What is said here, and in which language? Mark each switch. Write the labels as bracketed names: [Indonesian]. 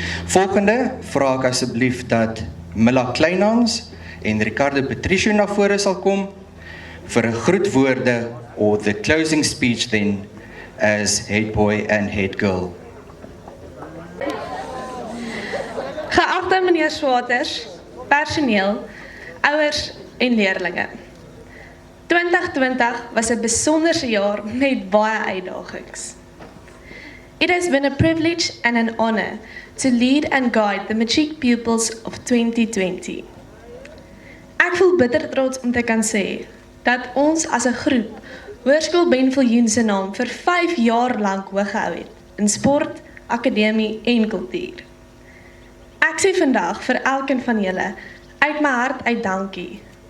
[Afrikaans] Volgende vra ek asseblief dat Milla Kleynhans en Ricardo Patricio na vore sal kom vir 'n groetwoorde [English] or the closing speech then as head boy and head girl. [Afrikaans] Geagte meneer Swaters, personeel, ouers en leerlinge. 2020 was 'n besonderse jaar met baie uitdagings. [English] It has been a privilege and an honor to lead and guide the matriek pupils of 2020. [Afrikaans] Ek voel bitter trots om te kan sê dat ons as 'n groep Hoërskool Ben Viljoen se naam vir 5 jaar lank hoog gehou het in sport, akademie en kultuur. Ek sê vandag vir elkeen van julle uit my hart uit dankie.